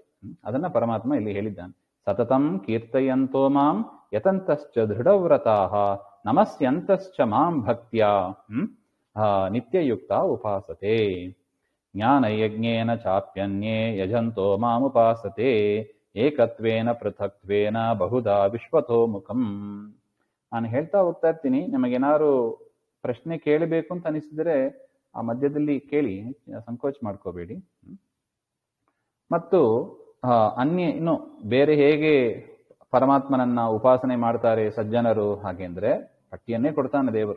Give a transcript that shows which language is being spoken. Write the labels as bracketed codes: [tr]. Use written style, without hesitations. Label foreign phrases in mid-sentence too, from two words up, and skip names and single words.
[kn] ಅದನ್ನ ಪರಮಾತ್ಮ ಇಲ್ಲಿ ಹೇಳಿದ್ದಾನೆ. [sa] ಸತತಂ ಕೀರ್ತಯಂತೋ ಮಾಂ ಯತಂತಶ್ಚ ದೃಢವ್ರತಾಃ ನಮಸ್ಯಂತಶ್ಚ ಮಾಂ ಭಕ್ತ್ಯಾ ನಿತ್ಯಯುಕ್ತ ಉಪಾಸತೆ. ಜ್ಞಾನಯಜ್ಞೇನ ಚಾಪ್ಯನ್ಯೇ ಯಜಂತೋ ಮಾಮುಪಾಸತೆ ಏಕತ್ವೇನ ಪೃಥಕ್ತ್ವೇನ ಬಹುಧಾ ವಿಶ್ವತೋ ಮುಖಂ. [kn] ನಾನು ಹೇಳ್ತಾ ಹೋಗ್ತಾ ಇರ್ತೀನಿ, ನಿಮಗೇನಾದ್ರು ಪ್ರಶ್ನೆ ಕೇಳಬೇಕು ಅಂತ ಅನಿಸಿದರೆ ಆ ಮಧ್ಯದಲ್ಲಿ ಕೇಳಿ, ಸಂಕೋಚ ಮಾಡ್ಕೋಬೇಡಿ. ಮತ್ತು ಇನ್ನು ಬೇರೆ ಹೇಗೆ ಪರಮಾತ್ಮನನ್ನ ಉಪಾಸನೆ ಮಾಡ್ತಾರೆ ಸಜ್ಜನರು ಹಾಗೆಂದ್ರೆ ಪಟ್ಟಿಯನ್ನೇ ಕೊಡ್ತಾನೆ ದೇವರು.